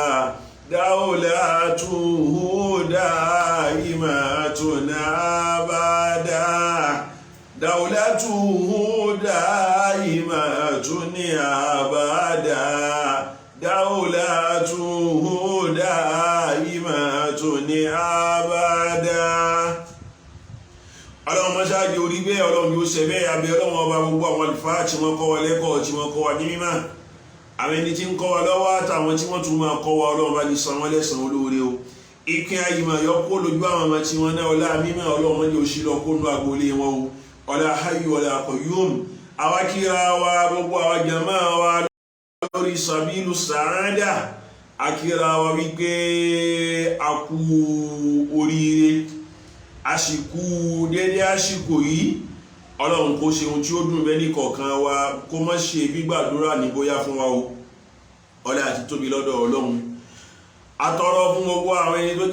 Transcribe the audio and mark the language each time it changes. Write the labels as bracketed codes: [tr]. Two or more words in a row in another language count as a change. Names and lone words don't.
[ar] دولته دائمة أبدا دولته دائمة أبدا دولته دائمة أبدا. [yo] Ọlọ́run mọ́ṣáájú orí bẹ́ẹ̀, Ọlọ́run yóò ṣẹ bẹ́ẹ̀, abẹ́ Ọlọ́run ọba gbogbo àwọn àlùfáà tí wọ́n kọ́ wa lẹ́kọ̀ọ́, tí wọ́n kọ́ wa ní mímọ́, àwọn ẹni tí ń kọ́ wa lọ́wọ́ àtàwọn tí wọ́n tún máa kọ́ wa, Ọlọ́run bá ní san wọ́n lẹ́san olóore o. Ìpín ayìmọ̀ yọ kó lójú àwọn ọmọ tí wọ́n náà ọlá mímọ́, Ọlọ́run ní oṣù lọ kó nú agboolé wọn o. [ar] Ọlá حي ولا قيوم. [yo] Àwa kíra wa gbogbo àwọn jàmáà wa lórí sabilu sàádà akíra wa wípé a kú oríire àsìkò dédé àsìkò yìí ọlọ́run kó ṣe ohun tí ó dùn bẹ́ẹ̀ ní kọ̀ọ̀kan wa kó má ṣe gbígbàdúrà ní bóyá fún wa o ọlá àti tóbi lọ́dọ̀ ọlọ́run atọrọ fún gbogbo àwọn ẹni tó